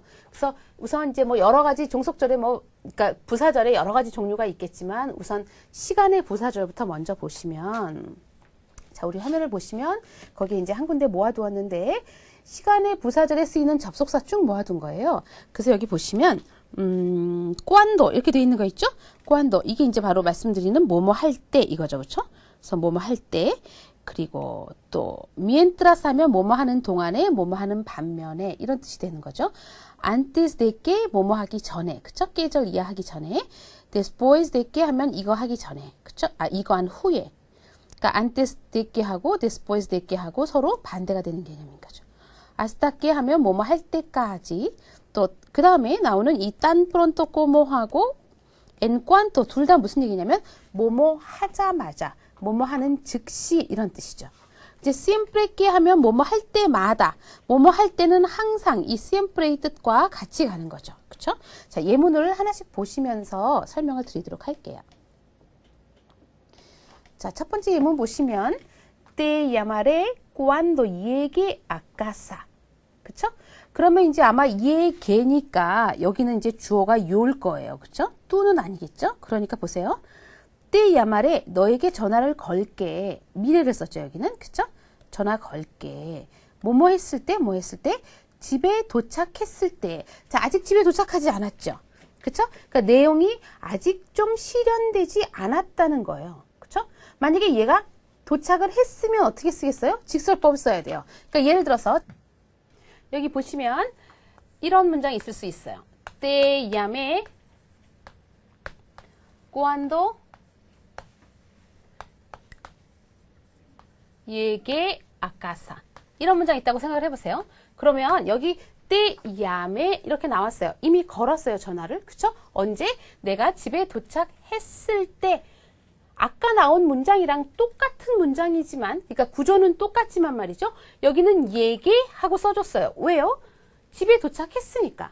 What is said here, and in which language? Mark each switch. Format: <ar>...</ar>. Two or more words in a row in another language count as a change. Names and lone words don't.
<ko>그래서 우선 이제 여러 가지 종속절에 그러니까 부사절에 여러 가지 종류가 있겠지만 우선 시간의 부사절부터 먼저 보시면, 자, 우리 화면을 보시면 거기에 이제 한 군데 모아두었는데 시간의 부사절에 쓰이는 접속사 쭉 모아둔 거예요. 그래서 여기 보시면 꾸안도 이렇게 돼 있는 거 있죠? 꾸안도, 이게 이제 바로 말씀드리는 뭐뭐 할 때 이거죠, 그렇죠? 그래서 뭐뭐 할 때, 그리고 또 mientras 하면 뭐뭐 하는 동안에, 뭐뭐 하는 반면에 이런 뜻이 되는 거죠.</ko> <es>antes de que</es> <ko>뭐뭐 하기 전에, 그쵸? 계절 이해하기 전에.</ko> <es>después de que</es> <ko>하면 이거 하기 전에, 그쵸? 이거 한 후에. 그러니까</ko> <es>antes de que</es> <ko>하고</ko> <es>después de que</es> <ko>하고 서로 반대가 되는 개념인 거죠.</ko> <es>hasta que</es> <ko>하면 뭐뭐 할 때까지. 또 그 다음에 나오는 이</ko> <es>tan pronto como</es> <ko>하고</ko> <es>en cuanto</es> <ko>둘 다 무슨 얘기냐면 뭐뭐 하자마자, 뭐뭐 하는 즉시 이런 뜻이죠. 이제</ko> <es>siempre que</es> <ko>하면 뭐뭐 할 때마다, 뭐뭐 할 때는 항상, 이 siempre의 뜻과 같이 가는 거죠. 그렇죠? 자, 예문을 하나씩 보시면서 설명을 드리도록 할게요. 자, 첫 번째 예문 보시면</ko> <es>te llamaré cuando llegue a casa.</es> <ko>그쵸? 그러면 이제 아마 llegue니까 여기는 이제 주어가 you일 거예요. 그쵸? 또는 아니겠죠? 그러니까 보세요.</ko> <es>te llamaré,</es> <ko>너에게 전화를 걸게. 미래를 썼죠, 여기는. 그쵸? 전화 걸게. 뭐뭐 했을 때, 뭐 했을 때? 집에 도착했을 때. 자, 아직 집에 도착하지 않았죠? 그쵸? 그러니까 내용이 아직 좀 실현되지 않았다는 거예요. 그쵸? 만약에 얘가 도착을 했으면 어떻게 쓰겠어요? 직설법을 써야 돼요. 그러니까 예를 들어서 여기 보시면 이런 문장이 있을 수 있어요.</ko> <es>te llamé cuando llegué a casa.</es> <ko>이런 문장이 있다고 생각을 해보세요. 그러면 여기</ko> <es>te llamé</es> <ko>이렇게 나왔어요. 이미 걸었어요, 전화를. 그쵸? 언제? 내가 집에 도착했을 때. 아까 나온 문장이랑 똑같은 문장이지만, 그러니까 구조는 똑같지만 말이죠. 여기는 얘기하고 써줬어요. 왜요? 집에 도착했으니까.</ko>